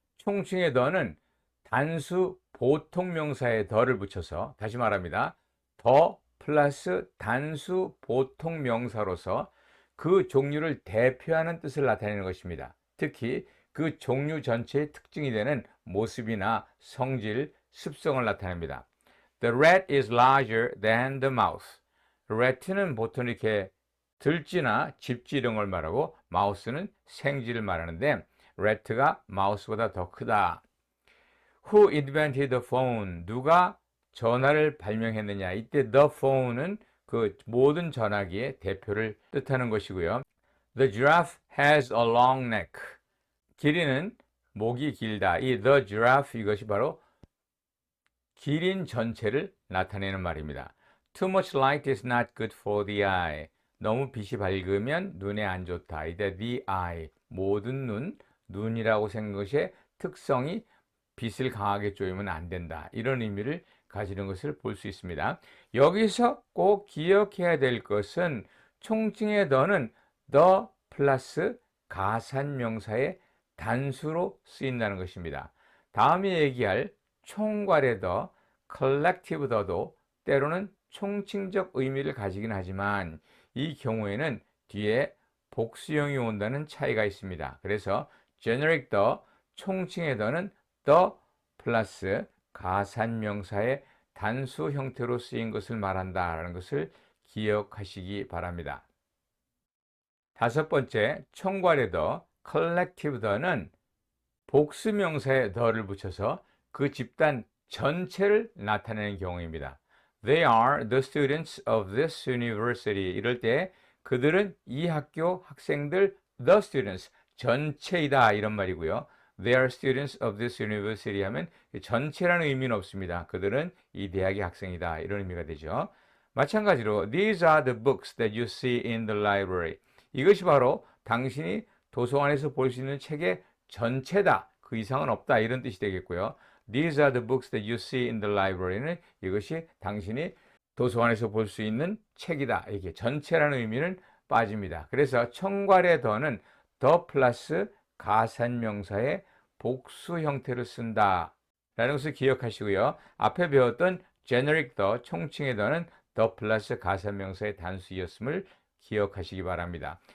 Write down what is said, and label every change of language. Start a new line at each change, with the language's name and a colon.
Korean: 총칭의 the는 단수 보통 명사에 the를 붙여서 다시 말합니다. the 플러스 단수 보통 명사로서 그 종류를 대표하는 뜻을 나타내는 것입니다. 특히 그 종류 전체의 특징이 되는 모습이나 성질, 습성을 나타냅니다.
English: The rat is larger than the mouse.
Korean: rat는 보통 이렇게 들쥐나 집쥐 이런 걸 말하고 마우스는 생쥐를 말하는데 rat가 마우스보다 더 크다.
English: Who invented the phone?
Korean: 누가 전화를 발명했느냐? 이때 the phone은 그 모든 전화기의 대표를 뜻하는 것이고요.
English: The giraffe has a long neck.
Korean: 기린은 목이 길다. 이 the giraffe 이것이 바로 기린 전체를 나타내는 말입니다.
English: Too much light is not good for the eye.
Korean: 너무 빛이 밝으면 눈에 안 좋다. 이때 the eye, 모든 눈, 눈이라고 생긴 것의 특성이 빛을 강하게 쬐면 안 된다. 이런 의미를 가지는 것을 볼 수 있습니다. 여기서 꼭 기억해야 될 것은 총칭의 the는 the 플러스 가산명사의 단수로 쓰인다는 것입니다. 다음에 얘기할 총괄의 the, collective the도 때로는 총칭적 의미를 가지긴 하지만 이 경우에는 뒤에 복수형이 온다는 차이가 있습니다. 그래서 generic the, 총칭의 the는 the 플러스 가산명사의 단수 형태로 쓰인 것을 말한다라는 것을 기억하시기 바랍니다. 다섯 번째, 총괄의 the, collective the는 복수명사에 the를 붙여서 그 집단 전체를 나타내는 경우입니다.
English: They are the students of this university.
Korean: 이럴 때 그들은 이 학교 학생들, the students, 전체이다 이런 말이고요.
English: They are students of this university 하면 전체라는 의미는 없습니다.
Korean: 그들은 이 대학의 학생이다 이런 의미가 되죠.
English: 마찬가지로 These are the books that you see in the library.
Korean: 이것이 바로 당신이 도서관에서 볼 수 있는 책의 전체다. 그 이상은 없다.
English: 이런 뜻이 되겠고요. These are the books that you see in the library는 이것이 당신이
Korean: 도서관에서 볼 수 있는 책이다. 이게 전체라는 의미는 빠집니다. 그래서 청괄의 더는 더 플러스 가산명사의 복수 형태로 쓴다 라는 것을 기억하시고요. 앞에 배웠던 generic 더, 총칭의 더는 더 플러스 가산명사의 단수이었음을 기억하시기 바랍니다.